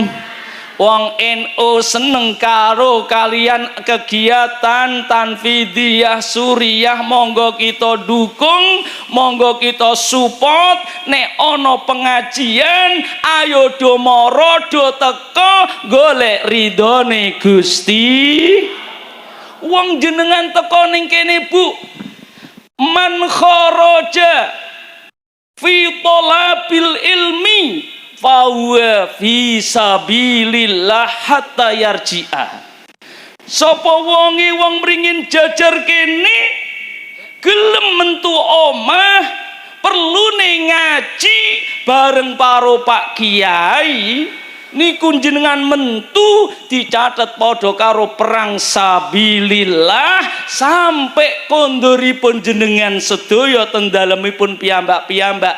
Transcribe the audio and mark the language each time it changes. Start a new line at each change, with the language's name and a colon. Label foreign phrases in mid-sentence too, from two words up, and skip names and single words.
Javanese: Wong NU seneng karo kalian kegiatan tanfidiyah suriyah. Monggo kita dukung, monggo kita support. Nek ana pengajian ayo do mara do teka golek ridhone Gusti. Wong jenengan teka ning kene Bu,
Arabic: من خرج في طلب العلم فهو في سبيل الله حتى يرجع.
Javanese: Sapa wonge wong mringin jajar kene gelem mentu omah perlune ngaji bareng karo Pak Kiai niku jenengan mentu dicatet padha karo perang sabilillah sampai kondoripun jenengan sedaya ten dalemipun piyambak-piyambak.